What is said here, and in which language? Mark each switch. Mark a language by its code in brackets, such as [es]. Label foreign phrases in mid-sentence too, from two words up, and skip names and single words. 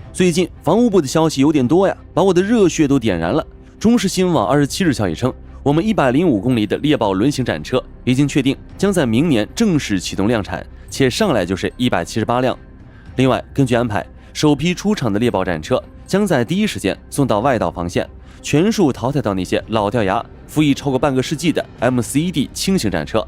[zh] 最近防務部的消息有點多呀，把我的熱血都点燃了。中视新闻网27日消息称，我们105公里的猎豹轮型战车已经確定將在明年正式啟動量產，且上來就是178輛。另外，根據安排，首批出廠的獵豹戰車將在第一時間送到外島防線，全數淘汰到那些老掉牙、服役超過半個世紀的 MCED 輕型戰車。